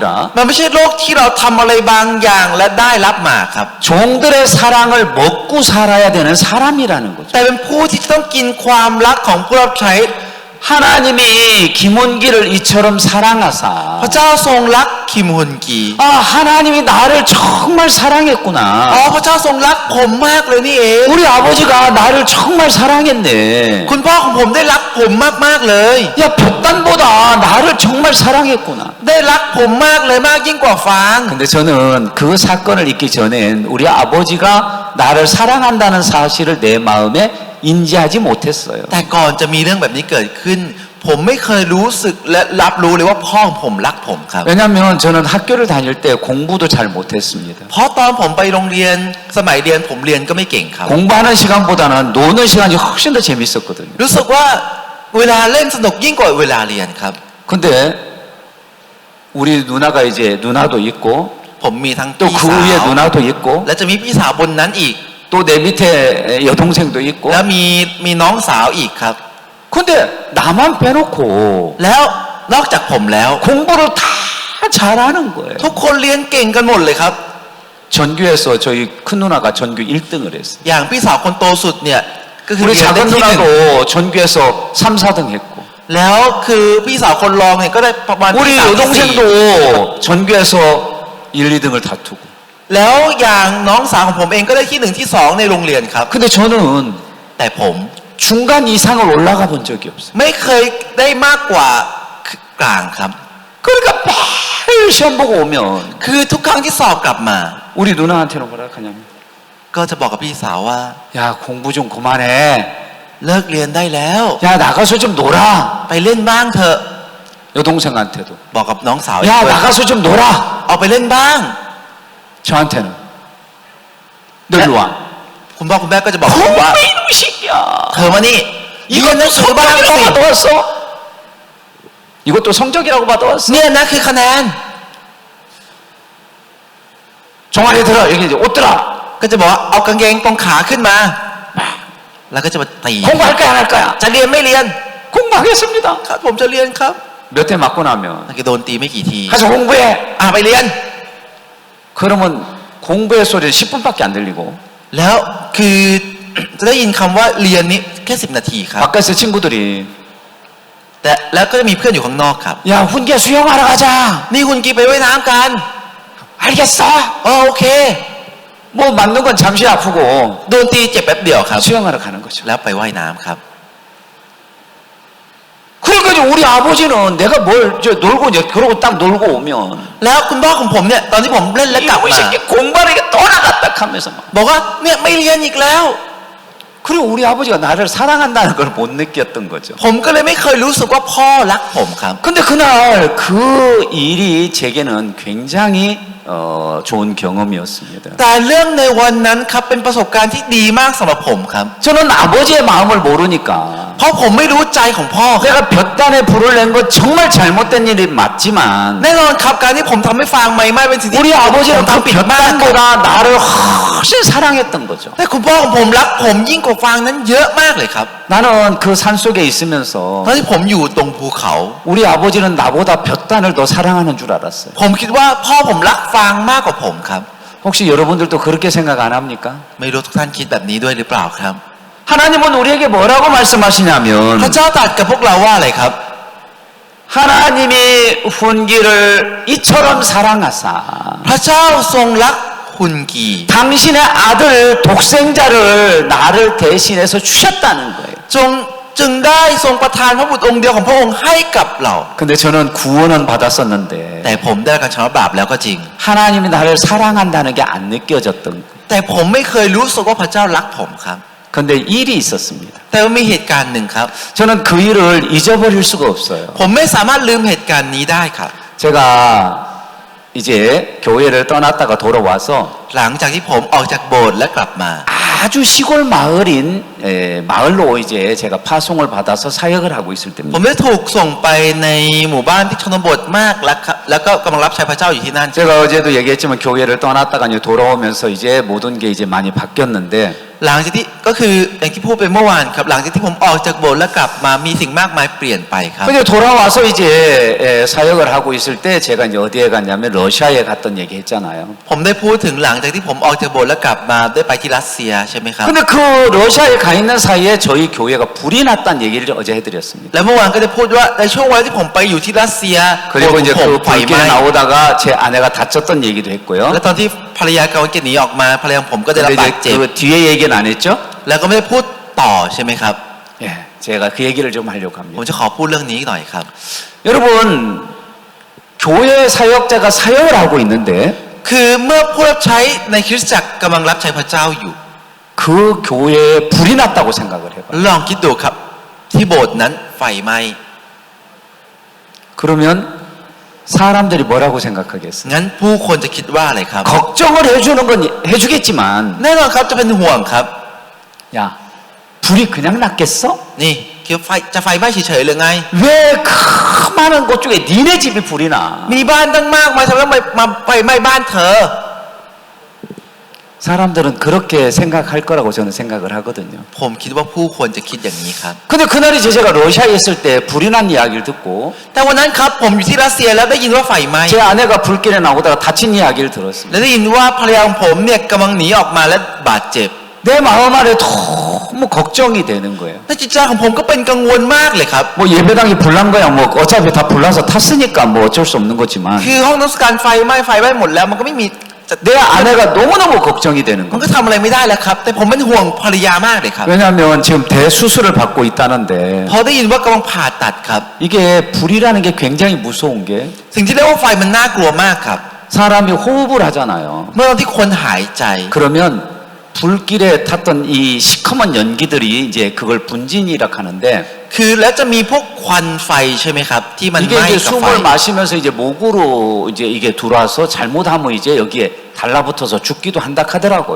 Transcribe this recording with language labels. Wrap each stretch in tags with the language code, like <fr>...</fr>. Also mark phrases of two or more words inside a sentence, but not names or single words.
<th>มันไม่ใช่โลกที่เราทำอะไรบางอย่างและได้รับมาครับ</th> <ko>종들의 사랑을 먹고 살아야 되는 사람이라는 거죠.</ko> <th>แต่เป็นผู้ที่จะต้องกินความรักของผู้รับใช้</th> <ko>하나님이 김원기를 이처럼</ko> <th>พระ</th> <ko>사랑하사</ko> <th>เจ้าทรงรักคิมฮุนกี</th> <ko>아 하나님이 나를 정말</ko> <th>อ๋อ</th> <ko>사랑했구나</ko> <th>พระเจ้าทรงรักผมมากเลยนี่เอง</th> <ko>우리 아버지가 나를 정말 사랑했네</ko> <th>คุณพ่อของผมได้รักผมมากๆเลย</th> <ko>야 볕단보다 나를 정말 사랑했구나</ko> <th>ได้รักผมมากเลยมากยิ่งกว่าฟาง</th> <ko>근데 저는 그 사건을 잊기 전엔 우리 아버지가 나를 사랑한다는 사실을 내 마음에 인지하지 못했어요</ko> <th>แต่ก่อนจะมีเรื่องแบบนี้เกิดขึ้น ผมไม่เคยรู้สึกและรับรู้เลยว่าพ่อของผมรักผมครับ</th> <ko>왜냐하면 저는 학교를 다닐 때 공부도 잘 못했습니다</ko> <th>เพราะตอนผมไปโรงเรียนสมัยเรียนผมเรียนก็ไม่เก่งครับ</th> <ko>공부하는 시간보다는 노는 시간이 훨씬 더 재밌었거든요</ko> <th>รู้สึกว่าเวลาเล่นสนุกยิ่งกว่าเวลาเรียนครับ</th> <ko>근데 우리 누나가 이제 누나도 있고</ko> <th>ผมมีทั้ง</th> <ko>또</ko> <th>พี่</th> <ko>그</ko> <th>สาว</th> <ko>위에 누나도 있고</ko> <th>และจะมีพี่สาวบนนั้นอีก</th> <ko>또 내 밑에 여동생도 있고</ko> <th>แล้วมีน้องสาวอีกครับ</th> <ko>근데 나만 빼놓고</ko> <th>แล้วนอกจากผมแล้ว</th> <ko>공부를 다 잘하는 거예요</ko> <th>ทุกคนเรียนเก่งกันหมดเลยครับ</th> <ko>전교에서 저희 큰 누나가 전교 1등을 했어요</ko> <th>อย่างพี่สาวคนโตสุดเนี่ยก็คือ</th> <ko>우리</ko> <th>เรียนได้</th> <ko>작은</ko> <th>ที่หนึ่ง</th> <ko>누나도 전교에서 3, 4등 했고</ko> <th>แล้วคือพี่สาวคนรองเนี่ยก็ได้ประมาณ</th> <ko>우리</ko> <th>ที่สามที่สี่</th> <ko>여동생도 전교에서 1, 2등을 다투고</ko> <th>แล้วอย่างน้องสาวของผมเองก็ได้ที่หนึ่งที่สองในโรงเรียนครับ</th> <ko>근데 저는</ko> <th>แต่ผม</th> <ko>중간 이상을 올라가 본 적이 없어요</ko> <th>ไม่เคยได้มากกว่ากลางครับ</th> <ko>그러니까 매일 시험 보고 오면</ko> <th>คือทุกครั้งที่สอบกลับมา</th> <ko>우리 누나한테는 뭐라 하냐면</ko> <th>ก็จะบอกกับพี่สาวว่า</th> <ko>야 공부 좀 그만해</ko> <th>เลิกเรียนได้แล้ว</th> <ko>야 나가서 좀 놀아</ko> <th>ไปเล่นบ้างเถอะ</th> <ko>여동생한테도</ko> <th>บอกกับน้องสาว</th> <ko>야 나가서 좀 놀아</ko> <th>เอาไปเล่นบ้าง</th> <ko>저한테는 너 일로 와</ko> <th>คุณพ่อคุณแม่ก็จะบอกผมว่า</th> <ko>공부 이놈 새끼야</ko> <th>เธอมานี่เรียนหนัง</th> <ko>이것도</ko> <th>สือบ้างสิ</th> <ko>성적이라고 받아왔어? 이것도 성적이라고 받아왔어?</ko> <th>เนี่ยนะคือคะแนน</th> <ko>종아리 들어 여기 이제 옷 들어</ko> <th>ก็จะบอกว่าเอากางเกงตรงขาขึ้นมา แล้วก็จะมาตี</th> <ko>공부할 거야 안 할 거야?</ko> <th>จะเรียนไม่เรียน</th> <ko>공부하겠습니다</ko> <th>ครับผมจะเรียนครับ</th> <ko>몇 대 맞고 나면</ko> <th>แล้วก็โดนตีไม่กี่ที</th> <ko>가서 공부해</ko> <th>ไปเรียน</th> <ko>그러면 공부의 소리는 10분밖에 안 들리고</ko> <th>แล้วคือ จะได้ยินคำว่าเรียนนี้แค่10 นาทีครับ</th> <ko>바깥에서 친구들이</ko> <th>แต่แล้วก็จะมีเพื่อนอยู่ข้างนอกครับ</th> <ko>야 훈기야 수영하러 가자</ko> <th>นี่คุณกีไปว่ายน้ำกัน</th> <ko>알겠어</ko> <th>โอเค</th> <ko>뭐 맞는 건 잠시 아프고</ko> <th>โดนตีเจ็บแป๊บเดียวครับ</th> <ko>수영하러 가는 거죠</ko> <th>แล้วไปว่ายน้ำครับ</th> <ko>그러니까 이제 우리 아버지는 내가 뭘 저 놀고 이제 그러고 딱 놀고 오면</ko> <th>แล้วคุณพ่อของผมเนี่ยตอนที่ผมล่นและกลับ</th> <ko>이놈의</ko> <th>มา</th> <ko>새끼 공부하는 게 또 나갔다 하면서 막</ko> <th>บอกว่าเนี่ยไม่เรียนอีกแล้ว</th> <ko>그리고 우리 아버지가 나를 사랑한다는 걸 못 느꼈던 거죠</ko> <th>ผมก็เลยไม่เคยรู้สึกว่าพ่อรักผมครับ</th> <ko>근데 그날 그 일이 제게는 굉장히 좋은 경험이었습니다</ko> <th>แต่เรื่องในวันนั้นครับเป็นประสบการณ์ที่ดีมากสำหรับผมครับ</th> <ko>저는 아버지의 마음을 모르니까</ko> <th>เพราะผมไม่รู้ใจของพ่อครับ</th> <ko>내가 볕단에 불을 낸 건 정말 잘못된 일이 맞지만</ko> <th>แน่นอนครับการที่ผมทำให้ฟางไหม้เป็นสิ่งที่</th> <ko>우리</ko> <th>ผม</th> <ko>아버지는 그</ko> <th>ทำผิดมากครับ</th> <ko>볕단보다 나를 훨씬 사랑했던 거죠</ko> <th>แต่คุณพ่อของผมรักผมยิ่งกว่าฟางนั้นเยอะมากเลยครับ</th> <ko>나는 그 산 속에 있으면서</ko> <th>ตอนที่ผมอยู่ตรงภูเขา</th> <ko>우리 아버지는 나보다 볕단을 더 사랑하는 줄 알았어요</ko> <th>ผมคิดว่าพ่อผมรักฟางมากกว่าผมครับ</th> <ko>혹시 여러분들도 그렇게 생각 안 합니까?</ko> <th>ไม่รู้ทุกท่านคิดแบบนี้ด้วยหรือเปล่าครับ</th> <ko>하나님은 우리에게 뭐라고</ko> <th>พระ</th> <ko>말씀하시냐면</ko> <th>เจ้าตรัสกับพวกเราว่าอะไรครับ</th> <ko>하나님이 훈기를 이처럼 사랑하사</ko> <th>พระเจ้าทรงรักฮุนกี</th> <ko>당신의 아들 독생자를 나를 대신해서 주셨다는 거예요.</ko> <th>จึงได้ทรงประทานพระบุตรองค์เดียวของพระองค์ให้กับเรา</th> <ko>근데 저는 구원은 받았었는데</ko> <th>แต่ผมได้รับการชำระบาปแล้วก็จริง</th> <ko>하나님이 나를 사랑한다는 게 안 느껴졌던 거예요.</ko> <th>แต่ผมไม่เคยรู้สึกว่าพระเจ้ารักผมครับ</th> <ko>근데 일이 있었습니다.</ko> <th>แต่ว่ามีเหตุการณ์หนึ่งครับ</th> <ko>저는 그 일을 잊어버릴 수가 없어요.</ko> <th>ผมไม่สามารถลืมเหตุการณ์นี้ได้ครับ</th> <ko>제가 이제 교회를 떠났다가 돌아와서</ko> <th>หลังจากที่ผมออกจากโบสถ์และกลับมา</th> <ko>아주 시골 마을인 마을로 이제 제가 파송을 받아서 사역을 하고 있을</ko> <th>ผม</th> <ko>때입니다.</ko> <th>ได้ถูกส่งไปในหมู่บ้านที่ชนบทมากแล้วก็กำลังรับใช้พระเจ้าอยู่ที่นั่น</th> <ko>제가 어제도 얘기했지만 교회를 떠났다가 이제 돌아오면서 이제 모든 게 이제 많이 바뀌었는데</ko> <th>หลังจากที่ก็คืออย่างที่พูดไปเมื่อวานครับหลังจากที่ผมออกจากโบสถ์และกลับมามีสิ่งมากมายเปลี่ยนไปครับ</th> <ko>근데 돌아와서 이제 사역을 하고 있을 때 제가 이제 어디에 갔냐면 러시아에 갔던 얘기 했잖아요.</ko> <th>ผมได้พูดถึงหลังจากที่ผมออกจากโบสถ์และกลับมาได้ไปที่รัสเซียใช่ไหมครับ</th> <ko>근데 그 러시아에 가 있는 사이에 저희 교회가 불이 났다는 얘기를 어제 해드렸습니다.</ko> <th>และเมื่อวานก็ได้พูดว่าในช่วงเวลาที่ผมไปอยู่ที่รัสเซีย</th> <ko>그리고 이제</ko> <th>ผม</th> <ko>그</ko> <th>ไฟไหม้</th> <ko>불길에 나오다가 제 아내가 다쳤던 얘기도 했고요.</ko> <th>และตอนที่ภรรยากำลังจะหนีออกมาภรรยาของผมก็ได้รับ</th> <ko>근데</ko> <th>บาด</th> <ko>이제</ko> <th>เจ็บ</th> <ko>그 뒤에 얘기는 안 했죠?</ko> <th>แล้วก็ไม่ได้พูดต่อใช่ไหมครับ</th> <ko>예, 제가 그 얘기를 좀 하려고</ko> <th>ผม</th> <ko>합니다.</ko> <th>จะขอพูดเรื่องนี้หน่อยครับ</th> <ko>여러분, 교회 사역자가 사역을 하고 있는데</ko> <th>คือเมื่อผู้รับใช้ในคริสตจักรกำลังรับใช้พระเจ้าอยู่</th> <ko>그 교회에 불이 났다고 생각을 해봐요.</ko> <th>ลองคิดดูครับที่โบสถ์นั้นไฟไหม้</th> <ko>그러면 사람들이 뭐라고 생각하겠어요?</ko> <th>งั้นผู้คนจะคิดว่าอะไรครับ</th> <ko>걱정을 해주는 건 해주겠지만</ko> <th>แน่นอนครับจะเป็นห่วงครับ</th> <ko>야, 불이 그냥 났겠어?</ko> <th>นี่คิดว่าจะไฟไหม้เฉยๆหรือไง</th> <ko>왜 그 많은 곳 중에 니네 집이 불이 나?</ko> <th>มีบ้านตั้งมากมายทำไมต้องมาไฟไหม้บ้านเธอ</th> <ko>사람들은 그렇게 생각할 거라고 저는 생각을 하거든요.</ko> <th>ผมคิดว่าผู้คนจะคิดอย่างนี้ครับ</th> <ko>근데 그날이 제가 러시아에 있을 때 불이 난 이야기를 듣고</ko> <th>แต่วันนั้นครับผมอยู่ที่รัสเซียแล้วได้ยินว่าไฟไหม้</th> <ko>제 아내가 불길에 나오다가 다친 이야기를 들었습니다.</ko> <th>และได้ยินว่าภรรยาของผมเนี่ยกำลังหนีออกมาและบาดเจ็บ</th> <ko>내 마음 안에 너무 걱정이 되는 거예요.</ko> <th>และจิตใจของผมก็เป็นกังวลมากเลยครับ</th> <ko>뭐 예배당이 불난 거야 뭐 어차피 다 불나서 탔으니까 뭐 어쩔 수 없는 거지만</ko> <th>คือห้องนมัสการไฟไหม้หมดแล้วมันก็ไม่มี</th> <ko>내 아내가 너무너무 걱정이 되는</ko> <th>มัน</th> <ko>거예요.</ko> <th>ก็ทำอะไรไม่ได้แล้วครับแต่ผมเป็นห่วงภรรยามากเลยครับ</th> <ko>왜냐하면 지금 대수술을 받고 있다는데</ko> <th>พอได้ยินว่ากำลังผ่าตัดครับ</th> <ko>이게 불이라는 게 굉장히 무서운 게</ko> <th>สิ่งที่เรียกว่าไฟมันน่ากลัวมากครับ</th> <ko>사람이 호흡을 하잖아요.</ko> <th>เมื่อตอนที่คนหายใจ</th> <ko>그러면 불길에 탔던 이 시커먼 연기들이 이제 그걸 분진이라 하는데</ko> <th>คือแล้วจะมีพวกควันไฟใช่ไหมครับที่มันไห</th> <ko>이게</ko> <th>ม้</th> <ko>이제</ko> <th>กับไฟ</th> <ko>숨을 마시면서 이제 목으로 이제 이게 들어와서 잘못하면 이제 여기에 달라붙어서 죽기도 한다 하더라고요.</ko>